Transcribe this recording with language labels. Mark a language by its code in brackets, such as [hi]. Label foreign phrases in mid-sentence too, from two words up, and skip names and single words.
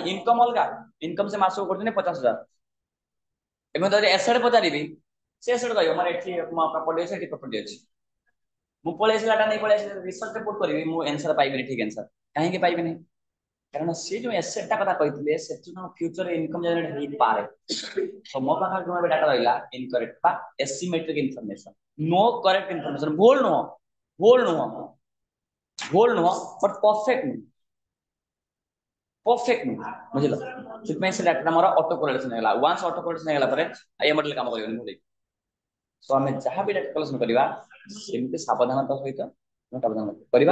[or] ଇନକମ ଅଲଗା, ଇନକମ ସେ ମାସକୁ କରୁଛନ୍ତି 50,000। ଏବେ ଯଦି ଏସେଟ ପଚାରିବି, ସେ ଏସେଟ କହିବ ମୋର ଏଠି ପ୍ରପର୍ଟି ଅଛି, ଏଠି ପ୍ରପର୍ଟି ଅଛି। ମୁଁ ପଳେଇ ଆସିଲା ଡାଟା ନେଇ ପଳେଇ ଆସିଲି, [en] research report [or] କରିବି, ମୁଁ ଆନ୍ସର ପାଇବିନି, ଠିକ ଆନ୍ସର। କାହିଁକି ପାଇବିନି? କାରଣ ସେ ଯୋଉ ଏସେଟ ଟା କଥା କହିଥିଲେ, ସେଥିରୁ [en] future income [or] ଜେନେରେଟ ହେଇପାରେ। ତ ମୋ ପାଖରେ ଯୋଉ ଏବେ ଡାଟା ରହିଲା ଇନକରେକ୍ଟ ବା [en] asymmetric information, no correct information, [or] ଭୁଲ ନୁହଁ, ଭୁଲ ନୁହଁ, ଭୁଲ ନୁହଁ, [en] but perfect [or] ନୁହଁ, ପରଫେକ୍ଟ ନୁହଁ, ବୁଝିଲ। ସେଥିପାଇଁ ସେ ଡାଟା ମୋର [en] auto correlation [or] ହେଇଗଲା। [en] once auto correlation [or] ହେଇଗଲା ପରେ ଆଇ ମଡେଲ କାମ କରିବନି ଭୁଲ। ସो ଆମେ ଯାହା ବି [en] data collection [or] କରିବା, ସେମିତି ସାବଧାନତା ସହିତ କରିବା।